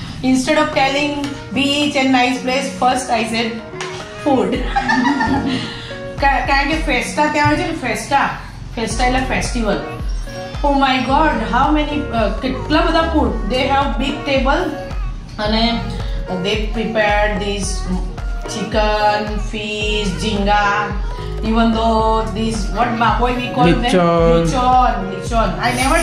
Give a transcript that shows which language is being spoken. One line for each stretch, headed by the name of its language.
English: Instead of telling beach and nice place, first I said food.
Gujarati: કારણ કે ફેસ્ટા ત્યાં હોય છે ને, ફેસ્ટા એટલે festival.
English: Oh my god, how many
Gujarati: કેટલા બધા
English: food. They have big table અને they prepared this chicken, fish, jhinga. Even though this, what Bapoy we call them? Lechon. I never